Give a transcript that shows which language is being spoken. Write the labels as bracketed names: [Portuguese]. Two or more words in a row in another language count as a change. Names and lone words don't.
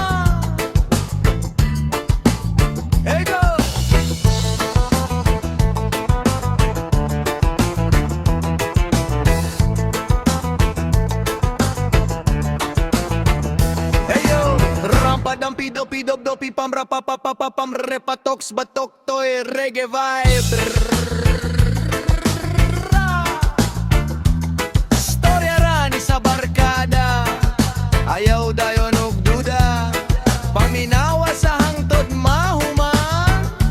[English] Hey go! Hey yo! Rampadam pido pido dopi pam rapa pa pa pa pam repatox batok toy reggae vibe. [Cebuano] Storya rani sa barkada, ayaw dayon og duda, paminawa sa hangtod mahuman.